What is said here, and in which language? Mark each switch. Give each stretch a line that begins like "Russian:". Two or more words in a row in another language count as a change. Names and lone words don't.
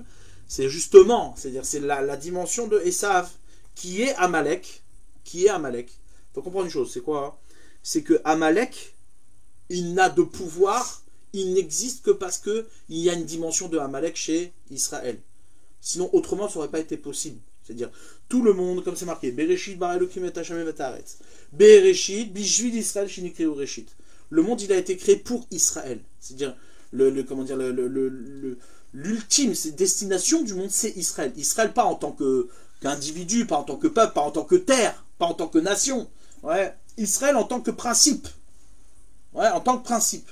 French: C'est justement, c'est-à-dire c'est la dimension de Esav qui est Amalek, Il faut comprendre une chose, c'est quoi? C'est que Amalek, il n'a de pouvoir, il n'existe que parce que il y a une dimension de Amalek chez Israël. Sinon, autrement, ça n'aurait pas été possible. C'est-à-dire, tout le monde, comme c'est marqué,
Hebrew: בראשית ברא אלוקים את השם את הארץ. בראשית בשביל ישראל שנקראו ראשית.
French: Le monde, il a été créé pour Israël. C'est-à-dire, l'ultime destination du monde, c'est Israël. Israël, pas en tant qu'individu, pas en tant que peuple, pas en tant que terre, pas en tant que nation. Ouais. Israël en tant que principe. Ouais, en tant que principe.